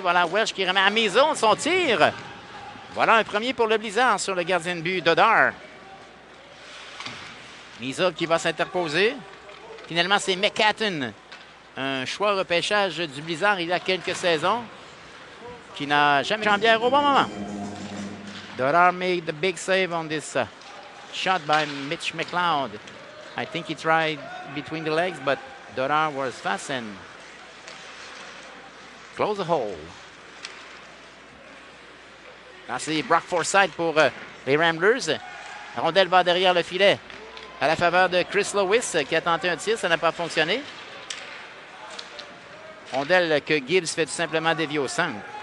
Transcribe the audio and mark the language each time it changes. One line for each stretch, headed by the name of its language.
French: Voilà Welsh qui remet à mi-zone son tir. Voilà un premier pour le Blizzard sur le gardien de but Dodar. Mizov qui va s'interposer. Finalement, c'est McCatton. Un choix repêchage du Blizzard il y a quelques saisons qui n'a jamais jambière au bon moment.
English: Dodar made the big save on this shot by Mitch McLeod. I think he tried between the legs, but Dodar was fast and close the hole.
French: Là, c'est Brock Forsyth pour les Ramblers. La rondelle va derrière le filet à la faveur de Chris Lewis qui a tenté un tir. Ça n'a pas fonctionné. Rondelle que Gibbs fait tout simplement dévier au centre.